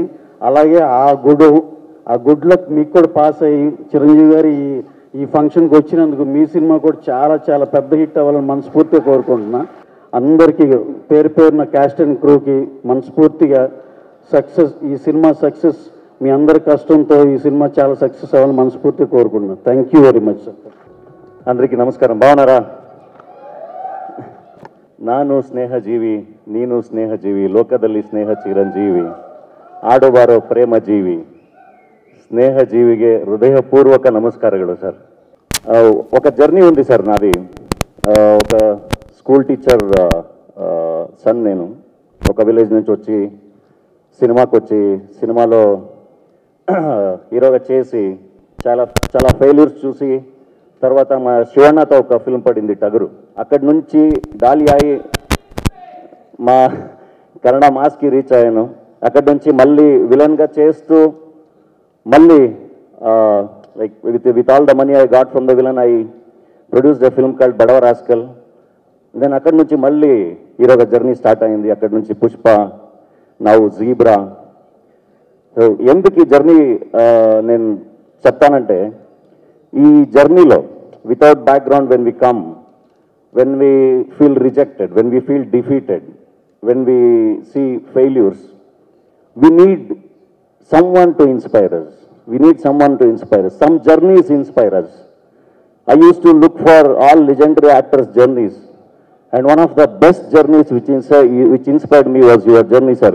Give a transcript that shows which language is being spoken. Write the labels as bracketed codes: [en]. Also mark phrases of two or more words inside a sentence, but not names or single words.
[te] అలాగే ఆ గుడ్లకు మీకు కూడా పాస్ అయ్యి చిరంజీవి గారు ఈ ఫంక్షన్కి వచ్చినందుకు మీ సినిమా కూడా చాలా చాలా పెద్ద హిట్ అవ్వాలని మనస్ఫూర్తిగా కోరుకుంటున్నా. అందరికీ పేరు పేరున [en] cast and crewకి [te] మనస్ఫూర్తిగా సక్సెస్, ఈ సినిమా సక్సెస్ మీ అందరి కష్టంతో ఈ సినిమా చాలా సక్సెస్ అవ్వాలని మనస్ఫూర్తిగా కోరుకుంటున్నాను. [en] Thank you very much sir. [te] అందరికీ నమస్కారం. బాగున్నారా? [kn] ನಾನು ಸ್ನೇಹಜೀವಿ, ನೀನು ಸ್ನೇಹಜೀವಿ, ಲೋಕದಲ್ಲಿ ಸ್ನೇಹ ಚಿರಂಜೀವಿ, ಆಡುಬಾರೋ ಪ್ರೇಮ ಜೀವಿ. [te] స్నేహజీవిಗೆ హృదయపూర్వక నమస్కారాలు సార్. ఒక జర్నీ ఉంది సార్ నాది. ఒక [en] school teacher son [te] నేను. ఒక విలేజ్ నుంచి వచ్చి సినిమాకి వచ్చి సినిమాలో హీరోగా చేసి చాలా చాలా ఫెయిల్యూర్స్ చూసి తర్వాత మా శివన్నతో ఒక ఫిల్మ్ పడింది టగరు. అక్కడి నుంచి డాలి అయి మా కన్నడ మాస్కి రీచ్ అయ్యాను. అక్కడి నుంచి మళ్ళీ విలన్గా చేస్తూ మళ్ళీ [en] like with all the money I got from the villain, I produced a film called Badava Rascal. [te] Then అక్కడి నుంచి మళ్ళీ హీరోగా జర్నీ స్టార్ట్ అయింది. అక్కడి నుంచి పుష్ప, నౌ జీబ్రా. సో ఎందుకు ఈ జర్నీ నేను చెప్తానంటే, ఈ జర్నీలో [en] without background when we come, when we feel rejected, when we feel defeated, when we see failures, we need someone to inspire us. We need someone to inspire us. Some journeys inspire us. I used to look for all legendary actors' journeys, and one of the best journeys which inspired me was your journey, sir.